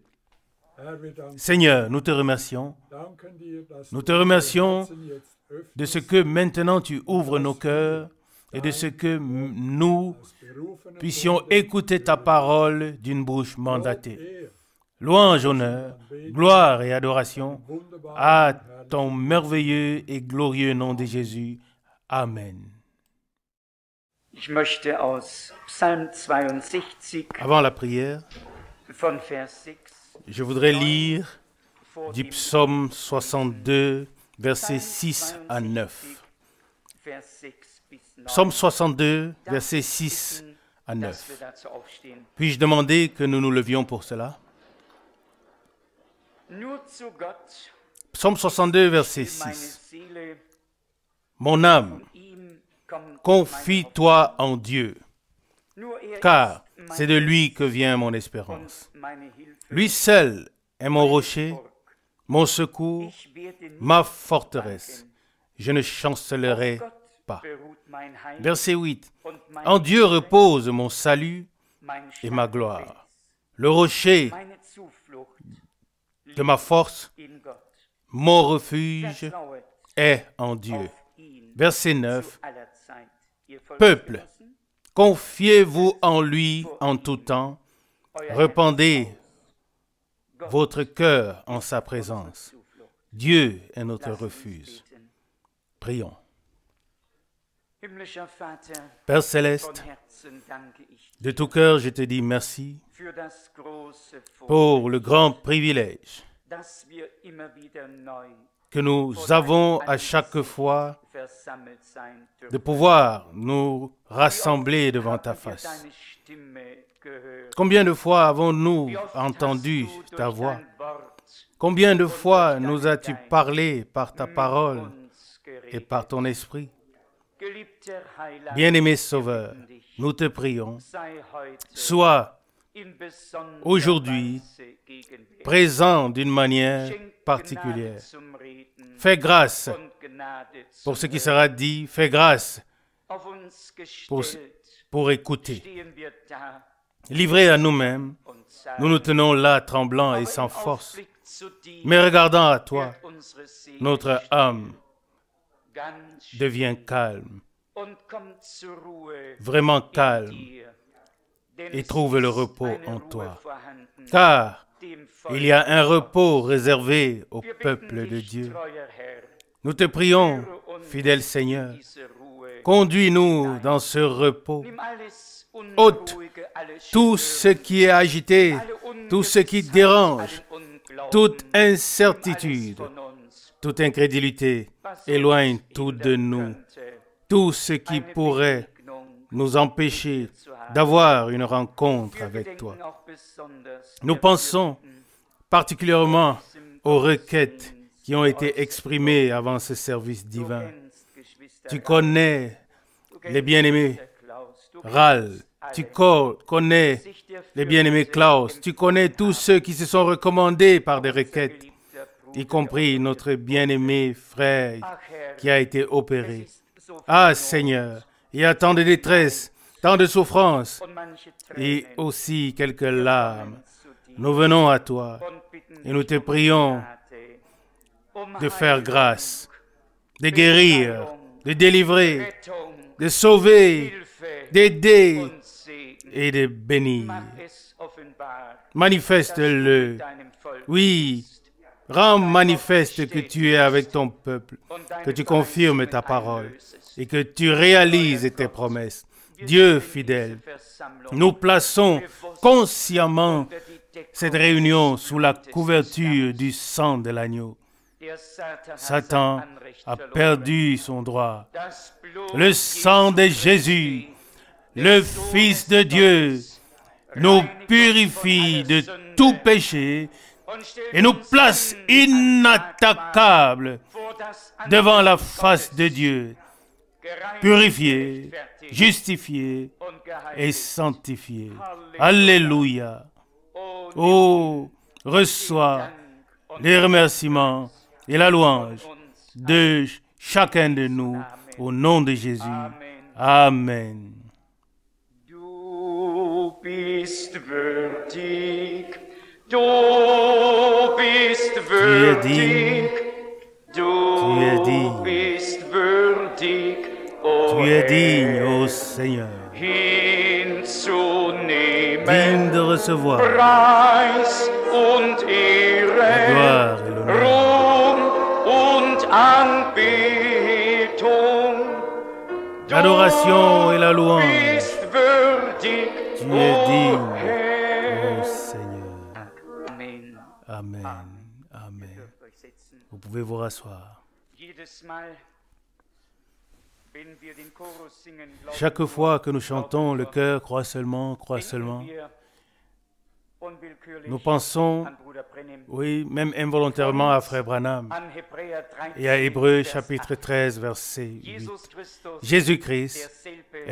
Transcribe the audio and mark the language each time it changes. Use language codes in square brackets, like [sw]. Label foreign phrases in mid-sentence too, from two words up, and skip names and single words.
[fr] Seigneur, nous te remercions. Nous te remercions de ce que maintenant tu ouvres nos cœurs et de ce que nous puissions écouter ta parole d'une bouche mandatée. Louange, honneur, gloire et adoration à ton merveilleux et glorieux nom de Jésus. Amen. [de] Ich möchte aus Psalm 62 [fr] Avant la prière, [de] von Vers 6 [fr] je voudrais lire du psaume 62, versets 6 à 9. [de] Vers 6 bis 9. [fr] Psaume 62, versets 6 à 9. [de] Dass wir dazu aufstehen. [fr] Puis-je demander que nous nous levions pour cela? [de] Nur zu Gott [fr] Psaume 62, verset [de] will meine [fr] 6. [de] Seele [fr] Mon âme, [de] ihm kommt [fr] confie-toi en Dieu, [de] nur [fr] car [de] ist [fr] c'est de lui que vient mon espérance. [de] und meine Hilfe. [fr] Lui seul est mon rocher, mon secours, [de] Ich werde nicht [fr] ma forteresse. Je ne chancellerai [de] Gott [fr] pas. [de] beruht mein Heil [fr] Verset 8. [de] und mein [fr] En Dieu repose mon salut [de] mein [fr] et ma [de] Starkfels, [fr] gloire. Le rocher [de] meine Zuflucht [fr] de ma force, [de] in Gott. [fr] mon refuge [de] Vertrauet [fr] est en Dieu. [de] auf ihn [fr] Verset [de] zu [fr] 9. [de] aller Zeit. Ihr [fr] Peuple, [de] Volksgenossen, [fr] confiez-vous en lui en tout temps. [de] euer [fr] Répandez [de] Gott [fr] votre cœur en sa présence. [de] Zuflucht. [fr] Dieu est notre [de] Lasst uns [fr] refuge. [de] beten. [fr] Prions. [de] Himmlischer Vater, [fr] Père [de] von [fr] céleste, [de] Herzen danke ich [fr] de tout cœur, je te dis merci [de] für das große Vorrecht, [fr] pour le grand privilège [de] dass wir immer wieder neu [fr] que nous avons à chaque fois [de] versammelt sein dürfen. [fr] de pouvoir nous rassembler devant ta [de] Haben wir [fr] face. [de] deine Stimme gehört? [fr] Combien de fois avons-nous [de] Wie oft [fr] entendu [de] hast du [fr] ta [de] durch [fr] voix? [de] dein Wort [fr] Combien de fois nous as-tu parlé par ta [de] mit [fr] parole [de] uns geredet? [fr] et par ton esprit? [de] Geliebter Heiland, [fr] Bien-aimé Sauveur, [de] wir bitten dich, [fr] nous te prions, [de] sei heute [fr] sois [de] in besonderer [fr] aujourd'hui [de] Weise gegenwärtig. [fr] présent d'une manière [de] Schenk [fr] particulière. [de] Gnade zum Reden [fr] Fais grâce [de] und Gnade [fr] pour [de] zum [fr] ce qui [de] Hören. [fr] sera dit, fais grâce [de] Auf uns [fr] pour, [de] gestellt [fr] pour écouter. [de] stehen wir da [fr] Livrés à nous-mêmes, [de] und sagen, [fr] nous nous tenons là tremblants et [de] aber [fr] sans [de] im [fr] force. [de] Aufblick zu dir [fr] Mais regardant à toi, [de] wird unsere Seele [fr] notre [de] still, [fr] âme [de] ganz still [fr] devient calme, [de] und kommt zur Ruhe [fr] vraiment [de] in [fr] calme, [de] dir. Denn [fr] et [de] es [fr] trouve le [de] ist [fr] repos [de] eine [fr] en [de] Ruhe [fr] toi. [de] vorhanden, [fr] Car [de] dem Volk [fr] il y a un repos réservé au [de] Wir bitten [fr] peuple de [de] dich, [fr] Dieu. [de] treuer Herr, [fr] Nous te prions, [de] führe uns [fr] fidèle [de] in [fr] Seigneur, [de] diese Ruhe. [fr] conduis-nous dans ce repos. [de] Nimm alles [fr] Ôte [de] Unruhige, alles [fr] tout ce [de] Stören, [fr] qui est agité, [de] alle [fr] tout ce qui [de] Ungewissheit, [fr] dérange, [de] allen Unglauben, [fr] toute [de] alles [fr] incertitude, [de] von uns, [fr] toute incrédulité. [de] was [fr] Éloigne [de] uns [fr] tout [de] hindern [fr] de nous, [de] könnte, [fr] tout ce qui [de] eine [fr] pourrait [de] Begegnung [fr] nous empêcher [de] mit dir zu haben. [fr] d'avoir une rencontre [de] Wir [fr] avec toi. [de] gedenken auch besonders [fr] Nous [de] der [fr] pensons [de] Bürden [fr] particulièrement [de] diesem [fr] aux [de] Gottesdienst. [fr] requêtes qui ont été exprimées avant ce service [de] Du [fr] divin. [de] kennst Geschwister [fr] Tu [de] Rahl, [fr] connais [de] du kennst [fr] les bien-aimés [de] Geschwister Klaus, du [fr] Ral, [de] kennst [fr] tu [de] alle. [fr] connais [de] Sich der [fr] les bien-aimés [de] Fürbitte [fr] Klaus, tu connais tous ceux qui se sont recommandés par des [de] unser [fr] requêtes, [de] geliebter Bruder, [fr] y compris notre bien-aimé frère [de] Ach Herr, [fr] qui a été [de] es [fr] opéré. [de] ist so viel [fr] Ah [de] Not [fr] Seigneur, il y a tant de détresse, tant de souffrance [de] und manche [fr] et [de] Tränen. [fr] aussi quelques [de] Wir [fr] larmes. [de] kommen zu dir [fr] Nous venons à toi [de] und bitten [fr] et nous [de] dich [fr] te [de] um [fr] prions [de] Gnade, um [fr] de faire [de] Heilung, [fr] grâce, de guérir, de délivrer, [de] Rettung, [fr] de sauver, [de] Hilfe [fr] d'aider [de] und Segen. [fr] et de bénir. [de] Mach es offenbar, dass du [fr] Manifeste-le. [de] mit deinem Volk [fr] Oui, [de] bist [fr] rends manifeste que tu es avec ton peuple, [de] und deine [fr] que tu confirmes [de] Verheißungen [fr] ta parole [de] einlösest. [fr] et que tu réalises tes promesses. [de] Wir [fr] Dieu [de] stellen [fr] fidèle, [de] diese Versammlung [fr] nous plaçons consciemment [de] unter die Deckung [fr] cette réunion [de] des [fr] sous la [de] Blutes des [fr] couverture [de] Lammes. [fr] du sang de l'agneau. [de] Der Satan hat [fr] Satan [de] sein Anrecht [fr] a [de] verloren. [fr] perdu son droit. [de] Das Blut [fr] Le sang de [de] Jesu [fr] Jésus, [de] Christi, [fr] le [de] des [fr] Fils [de] Sohnes [fr] de Dieu, [de] Gottes, [fr] nous [de] reinigt uns [fr] purifie [de] von [fr] de [de] aller Sünde [fr] tout péché [de] und stellt [fr] et nous [de] uns [fr] place [de] hin als [fr] inattaquables [de] vor das [fr] devant la [de] Angesicht [fr] face de [de] Gottes, [fr] Dieu, [de] gereinigt, [fr] purifiés, [de] gerechtfertigt [fr] justifiés [de] und [fr] et [de] geheiligt. [fr] sanctifiés. [de] Halleluja. [fr] Alléluia. [de] Oh, [fr] Oh, [de] nimm [fr] reçois [de] Dank und [fr] les remerciements et la louange [de] uns. [fr] de chacun de nous au nom de Jésus. [de] Amen. [fr] Amen. [de] Du bist würdig, du bist würdig, [fr] Tu es [de] du [fr] digne. [de] bist würdig, [fr] o Tu es digne, ô Seigneur, [de] hinzunehmen. [fr] digne de recevoir [de] Preis und [fr] la [de] Ehre, [fr] gloire et l'honneur, [de] Ruhm und Anbetung. [fr] l'adoration et la louange. [de] Bist würdig, [fr] Tu o es digne, [de] Herr. [fr] ô Seigneur. [de] Amen. [fr] Amen. Amen. Vous pouvez vous rasseoir. [de] Jedes Mal, wenn wir den Chorus singen, [fr] Chaque fois que nous chantons, le cœur croit seulement, nous pensons, [de] an Bruder Brennim, [fr] oui, même involontairement à Frère Branham [de] an Hebräer 13, [fr] et à Hébreux [de] Vers [fr] chapitre [de] 8. [fr] 13, verset 8. [de] Jesus Christus, [fr] Jésus-Christ [de] derselbe